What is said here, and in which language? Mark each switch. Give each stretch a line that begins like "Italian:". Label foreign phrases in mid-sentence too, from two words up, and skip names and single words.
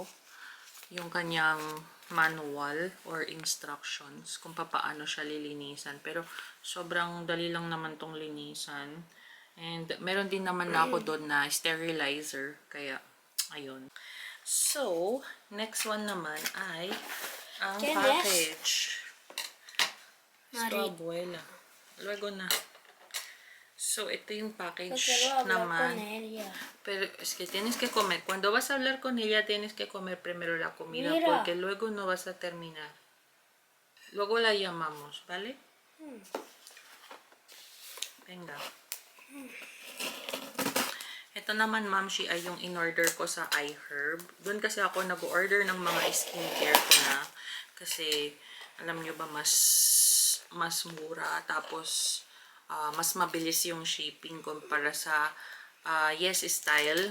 Filipino: Yung kanyang
English: manual or instructions
Filipino: kung paano siya lilinisan. Pero sobrang dali lang naman tong linisan. And meron din naman na ako doon na sterilizer. Kaya, ayun. So,
English: next one
Filipino: naman ay ang
Spanish: ¿Quién es?
Filipino: package.
Spanish: Mari. Esto, abuela.
Filipino: Luego na. So, ito yung
Spanish: Yo
Filipino: package
Spanish: quiero hablar
Filipino: naman.
Spanish: con ella. Pero es que tienes que comer. Cuando vas a hablar con ella, tienes que comer primero la comida. Mira. Porque luego no vas a terminar. Luego la llamamos, ¿vale? Venga.
Filipino: Ito naman, Mamshi, ay yung in-order ko sa iHerb. Doon kasi ako nag-order ng mga skincare ko na. Kasi, alam nyo ba, mas mura. Tapos, mas mabilis yung shipping kumpara sa Yes Style.